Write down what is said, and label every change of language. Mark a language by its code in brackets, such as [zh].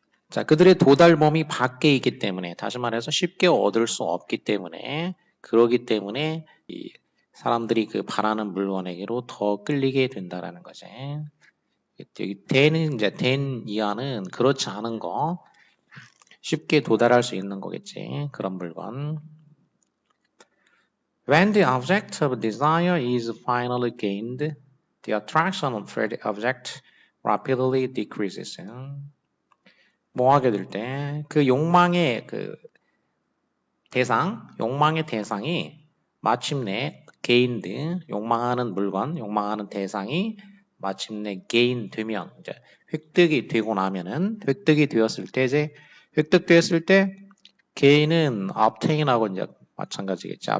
[ko] 자, 그들의 도달 범위 밖에 있기 때문에 다시 말해서 쉽게 얻을 수 없기 때문에 그러기 때문에 이 사람들이 그 바라는 물건에게로 더 끌리게 된다라는 거지. 여기 된은 이제 된 이하는 그렇지 않은 거 쉽게 도달할 수 있는 거겠지. 그런 물건. [en] When the object of desire is finally gained, the attraction for the object rapidly decreases. [ko] 뭐 하게 될 때 그 욕망의 그 대상, 욕망의 대상이 마침내 gained, 욕망하는 물건, 욕망하는 대상이 마침내 gain 되면 이제 획득이 되고 나면은 획득이 되었을 때 이제 획득되었을 때 gain은 obtain하고 이제 마찬가지겠지.